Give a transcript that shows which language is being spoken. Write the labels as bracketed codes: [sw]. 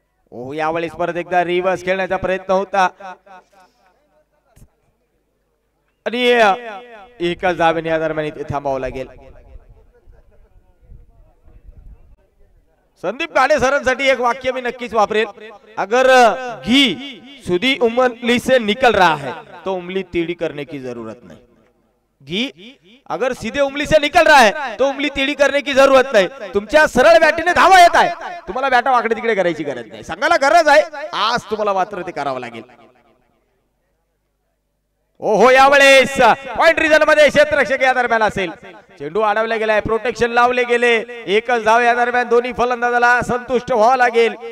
[mr] ओ यावेळेस परत एकदा रिव्हर्स खेळण्याचा प्रयत्न होता आणि एकाच धावेने या दरम्यान इथे थांबावं लागेल. संदीप गाडे सरांसाठी एक वाक्य मी नक्कीच वापरेल. [hi] अगर घी सुधी उंगली से निकल रहा है तो उंगली टेढ़ी करने की जरूरत नहीं. घी अगर सीधे उंगली से निकल रहा है तो उंगली टेढ़ी करने की जरूरत नाही. [mr] तुमच्या सरळ बॅटीने धावा येत आहे, तुम्हाला बॅटा वाकडे तिकडे करायची गरज नाही. संघाला गरज आहे, आज तुम्हाला मात्र ते करावं लागेल. ओहो यावेळेस पॉइंट रिजन मध्ये क्षेत्ररक्षक या दरम्यान असेल. चेंडू अडवला गेलाय, प्रोटेक्शन लावले गेले. एकच धाव या दरम्यान दोन्ही फलंदाजाला संतुष्ट व्हावं लागेल.